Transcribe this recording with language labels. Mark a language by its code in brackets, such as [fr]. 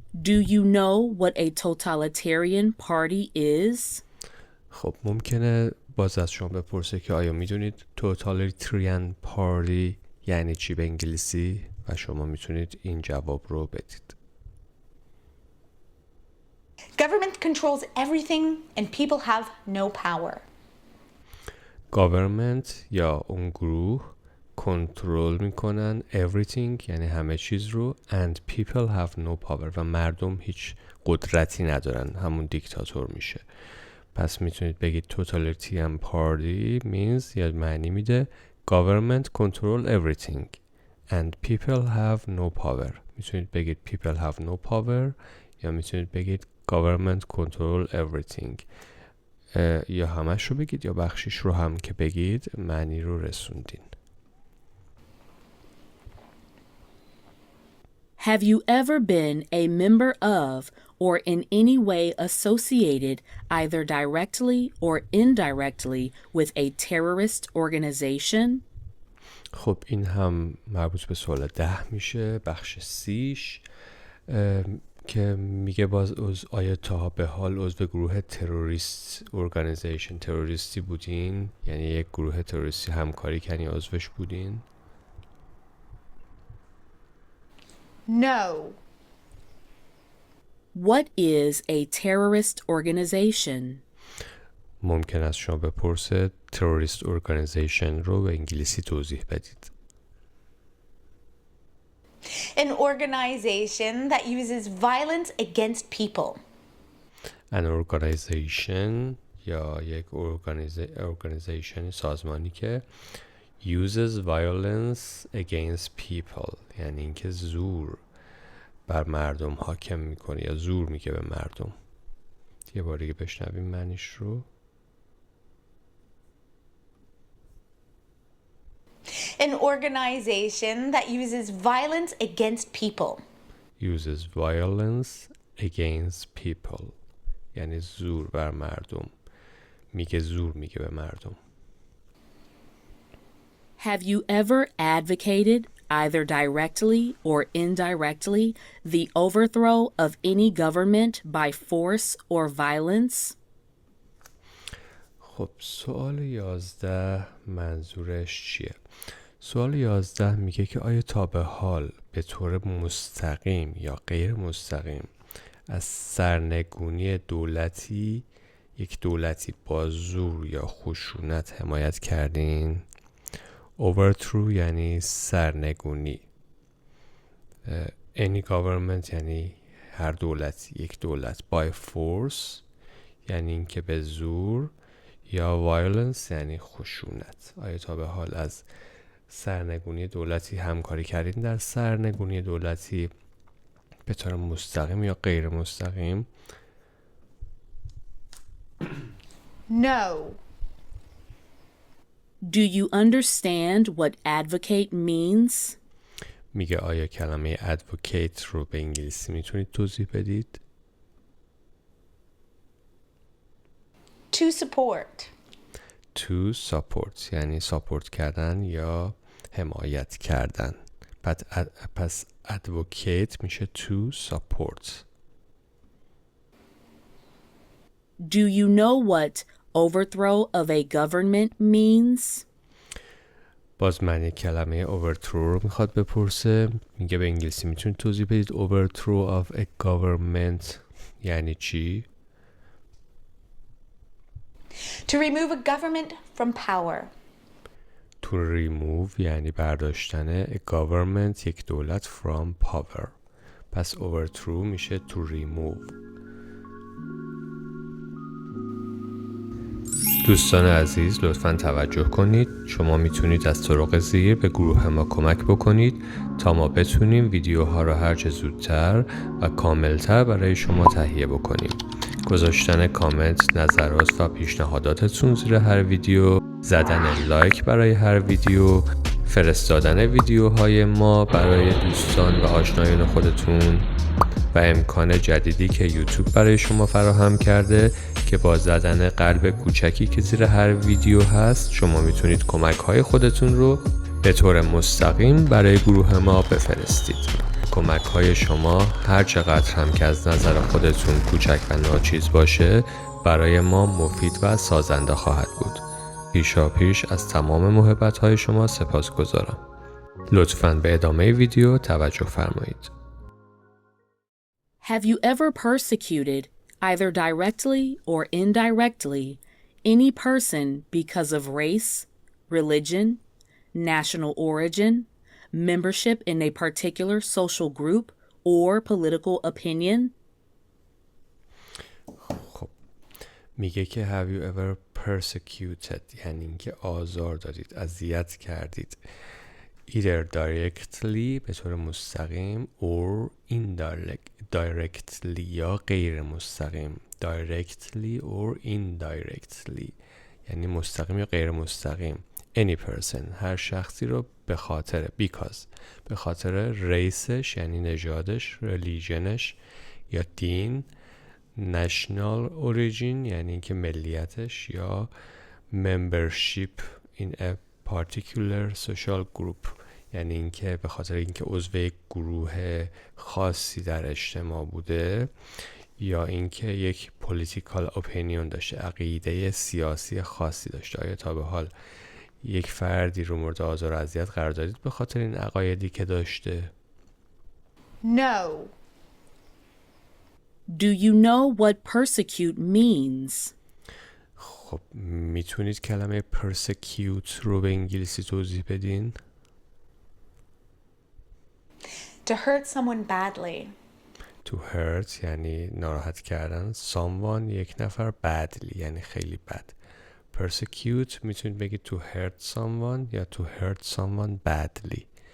[en] Do you know what a totalitarian party is? [fa] خب ممکنه باز از شما بپرسه که آیا میدونید توتالیتریان پارتی یعنی چی به انگلیسی و شما میتونید این جواب رو بدید. [en] Government controls everything and people have no power. [fa] Government یا اون گروه کنترل میکنن everything یعنی همه چیز رو [en] and people have no power [fa] و مردم هیچ قدرتی ندارن، همون دیکتاتور میشه. پس میتونید بگید [en] totalitarian party means [fa] یا معنی میده [en] government control everything and people have no power. [fa] میتونید بگید [en] people have no power [fa] یا میتونید بگید [en] government control everything. [fa] یا همش رو بگید یا بخشیش رو هم که بگید معنی رو رسوندین. [en] Have you ever been a member of or in any way associated either directly or indirectly with a terrorist organization? [fa] خب این هم مربوط به سوال 10 میشه، بخش سیش که میگه باز آیا تا به حال عضو گروه تروریست ارگانیزیشن تروریستی بودین؟ یعنی یک گروه تروریستی همکاری کردین، عضوش بودین؟ [en] No. What is a terrorist organization? [fa] ممکن است شما بپرسه تروریست ارگانیزیشن رو به انگلیسی توضیح بدید. [en] An organization that uses violence against people. [fa] an organization یا یک organization سازمانی که [en] uses violence against people، [fa] یعنی اینکه زور بر مردم حاکم میکنه یا زور میگه به مردم. یه بار دیگه بشنویم معنیش رو. [en] An organization that uses violence against people. uses violence against people [fa] یعنی زور بر مردم، میگه زور میگه به مردم. [en] Have you ever advocated, either directly or indirectly, the overthrow of any government by force or violence? [fa] خب سوال 11 منظورش چیه؟ سوال 11 میگه که آیا تا به حال به طور مستقیم یا غیر مستقیم از سرنگونی دولتی، یک دولتی با زور یا خشونت حمایت کردین؟ overthrow یعنی سرنگونی. [en] any government [fa] یعنی هر دولتی، یک دولت. by force یعنی اینکه به زور، یا violence یعنی خشونت. آیا تا به حال از سرنگونی دولتی همکاری کردین در سرنگونی دولتی به طور مستقیم یا غیر مستقیم؟ [en] No. Do you understand what advocate means? [fa] میگه آیا کلمه advocate رو به انگلیسی میتونید توضیح بدید؟ [en] To support. To support [fa] یعنی ساپورت کردن یا حمایت کردن. پس advocate میشه [en] to support. Do you know what overthrow of a government means? [fa] باز معنی کلمه overthrow رو میخواد بپرسه. میگه به انگلیسی میتونید توضیح بدید [en] overthrow of a government [fa] یعنی چی؟ [en] To remove a government from power. To remove [fa] یعنی برداشتن [en] a government [fa] یک دولت [en] from power. [fa] پس overthrow میشه [en] to remove. [fa] دوستان عزیز لطفاً توجه کنید. شما میتونید از طرق زیر به گروه ما کمک بکنید تا ما بتونیم ویدیوها را هرچه زودتر و کاملتر برای شما تهیه بکنیم. گذاشتن کامنت، نظرات و پیشنهاداتتون زیر هر ویدیو، زدن لایک برای هر ویدیو، فرستادن ویدیوهای ما برای دوستان و آشنایان خودتون و امکان جدیدی که یوتیوب برای شما فراهم کرده که با زدن قلب کوچکی که زیر هر ویدیو هست شما میتونید کمک های خودتون رو به طور مستقیم برای گروه ما بفرستید. کمک های شما هر چقدر هم که از نظر خودتون کوچک و ناچیز باشه برای ما مفید و سازنده خواهد بود. پیشاپیش از تمام محبت های شما سپاسگزارم. لطفاً به ادامه ویدیو توجه فرمایید. [en] Have you ever persecuted, either directly or indirectly, any person because of race, religion, national origin, membership in a particular social group, or political opinion? [fa] خب میگه که [en] have you ever persecuted [fa] یعنی اینکه آزار دادید، اذیت کردید. [en] either directly [fa] به طور مستقیم [en] or indirectly [fa] یا غیر مستقیم. [en] directly or indirectly [fa] یعنی مستقیم یا غیر مستقیم. [en] any person [fa] هر شخصی رو به خاطر because به خاطر ریسش یعنی نژادش، religionش یا دین، [en] national origin [fa] یعنی اینکه ملیتش، یا [en] membership in a particular social group [fa] یعنی اینکه به خاطر اینکه عضو یک گروه خاصی در اجتماع بوده، یا اینکه یک [en] political opinion [fa] داشته، عقیده سیاسی خاصی داشته. آیا تا به حال یک فردی رو مورد آزار و اذیت قرار دادید به خاطر این عقایدی که داشته؟ [en] No. Do you know what persecute means? [fa] خب میتونید کلمه persecute رو به انگلیسی توضیح بدین؟ [en] To hurt someone badly. to hurt [fa] یعنی ناراحت کردن. someone یک نفر badly یعنی خیلی بد. persecute میتونید بگید [en] to hurt someone [fa] یا [en] to hurt someone badly.